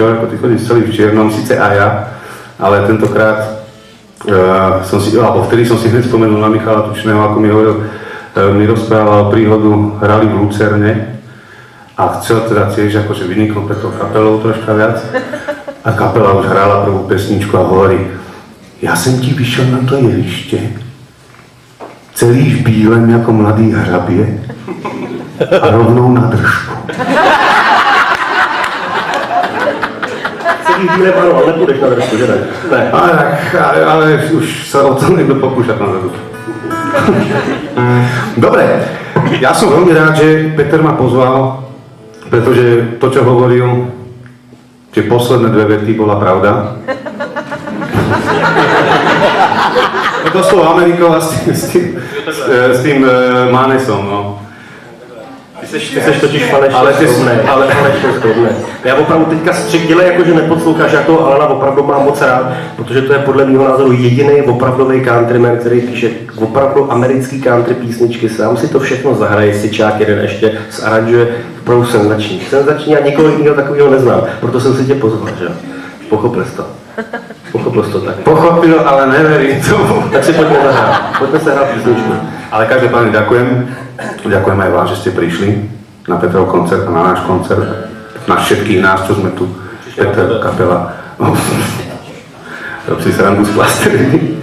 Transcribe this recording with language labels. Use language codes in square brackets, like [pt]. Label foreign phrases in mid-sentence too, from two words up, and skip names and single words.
[sk] ako ty chodíš celý v čiernom, síce aj ja, ale tentokrát vtedy som si hneď spomenul na Michala Tučného, ako mi rozprával príhodu rally v Lucerne a chcel teda tiež akože vyniknúť pre tou kapelou troška viac a kapela už hrála prvú pesničku a hovorí: [cs] Já jsem ti vyšel na to jeviště celý v bílém jako mladý hrabě a rovnou na držku. Celý díle, ano, ale nepůjdeš na držku, že ne? Ne. Ale už se o to někdo pokúša na držku. [sk] Dobre, ja som veľmi rád, že Peter ma pozval, pretože to, čo hovoril, že posledné 2 vety bola pravda. To s tou Amerikou a s tým Mánesom, no. [cs] Ty seš totiž falešně skromnej. Já opravdu teďka středile, jakože neposloucháš, já toho Alana opravdu mám moc rád, protože to je podle mého názoru jediný opravdový countryman, který píše opravdu americký country písničky, sám si to všechno zahraje, sičák jeden ještě zaranžuje, opravdu senzační a nikoho jiného takového neznám, proto jsem si tě pozval, že? Pochopil jsi to. Pochopil jsi to tak. [sk] Pochopil, ale neverím tomu. [cs] Tak si pojďme zahrát. Pojďme se hrát písničku. [sk] Ale každopádne ďakujem. Ďakujem aj vám, že ste prišli na Petrov koncert a na náš koncert. Na všetkých nás, čo sme tu. Petr, kapela. Rob si srandu z plasteliny.